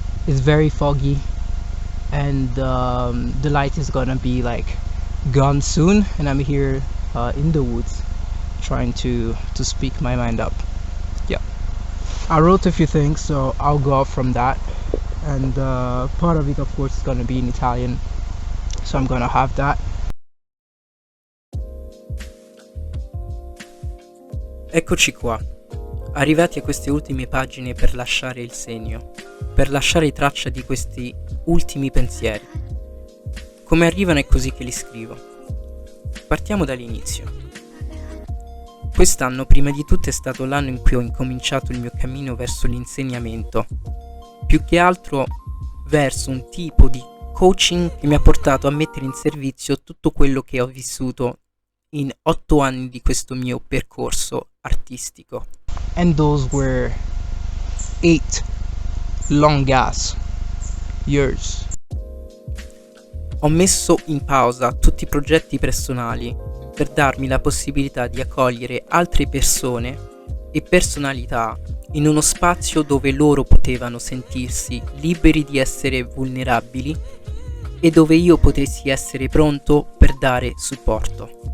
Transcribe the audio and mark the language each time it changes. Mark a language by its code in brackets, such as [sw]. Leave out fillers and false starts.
[en] It's very foggy, and the light is gonna be like gone soon, and I'm here in the woods trying to speak my mind up. Yeah, I wrote a few things, so I'll go off from that, and part of it of course is gonna be in Italian, so I'm gonna have that. [it] Eccoci qua, arrivati a queste ultime pagine per lasciare il segno, per lasciare traccia di questi ultimi pensieri. Come arrivano è così che li scrivo. Partiamo dall'inizio. Quest'anno prima di tutto è stato l'anno in cui ho incominciato il mio cammino verso l'insegnamento, più che altro verso un tipo di coaching che mi ha portato a mettere in servizio tutto quello che ho vissuto in 8 anni di questo mio percorso artistico. [en] And those were 8 long ass years. [it] Ho messo in pausa tutti i progetti personali per darmi la possibilità di accogliere altre persone e personalità in uno spazio dove loro potevano sentirsi liberi di essere vulnerabili e dove io potessi essere pronto per dare supporto.